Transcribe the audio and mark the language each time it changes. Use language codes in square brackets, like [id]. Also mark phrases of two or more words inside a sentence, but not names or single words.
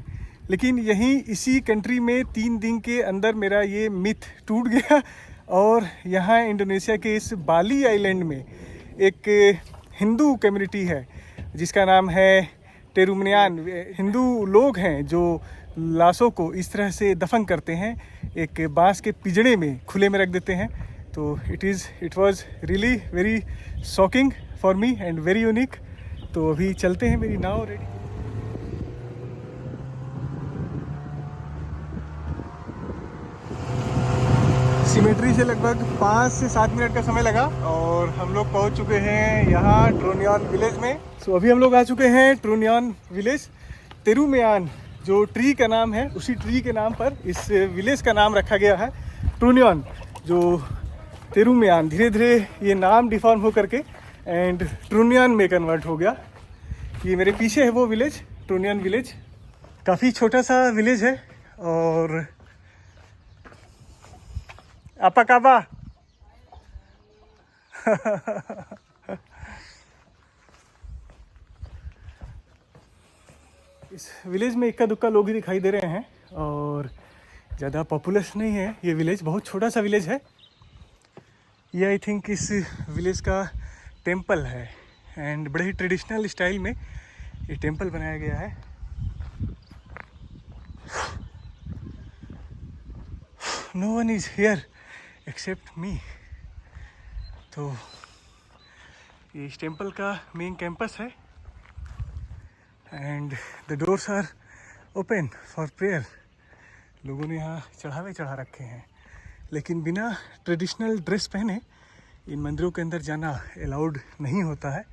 [hi] लेकिन यहीं इसी कंट्री में 3 दिन के अंदर मेरा ये मिथ टूट गया, और यहाँ इंडोनेशिया के इस बाली आइलैंड में एक हिंदू कम्युनिटी है जिसका नाम है टेरुमनियान। हिंदू लोग हैं जो लाशों को इस तरह से दफन करते हैं, एक बांस के पिंजड़े में खुले में रख देते हैं। [en] तो it was really very shocking for me and very unique. [hi] तो अभी चलते हैं, मेरी नाव रेडी। सिमेट्री से लगभग 5 से 7 मिनट का समय लगा और हम लोग पहुंच चुके हैं यहाँ ट्रोनियन विलेज में। सो अभी हम लोग आ चुके हैं ट्रोनियन विलेज। तेरुमयान जो ट्री का नाम है, उसी ट्री के नाम पर इस विलेज का नाम रखा गया है ट्रोनियन। जो तेरुमयान धीरे धीरे ये नाम डिफॉर्म हो करके एंड ट्रोनियन में कन्वर्ट हो गया। ये मेरे पीछे है वो विलेज, ट्रोनियन विलेज। काफ़ी छोटा सा विलेज है और [id] apa kabar? [hi] इस विलेज में इक्का दुक्का लोग ही दिखाई दे रहे हैं और ज़्यादा पॉपुलस नहीं है ये विलेज, बहुत छोटा सा विलेज है। ये [en] I think [hi] इस विलेज का टेंपल है एंड बड़े ही [en] traditional style [hi] में ये टेंपल बनाया गया है। [en] No one is here except me. [hi] तो ये इस टेम्पल का [en] main campus [hi] है [en] and the doors are open for prayer. [hi] लोगों ने यहाँ चढ़ावे चढ़ा रखे हैं, लेकिन बिना ट्रेडिशनल ड्रेस पहने इन मंदिरों के अंदर जाना अलाउड नहीं होता है।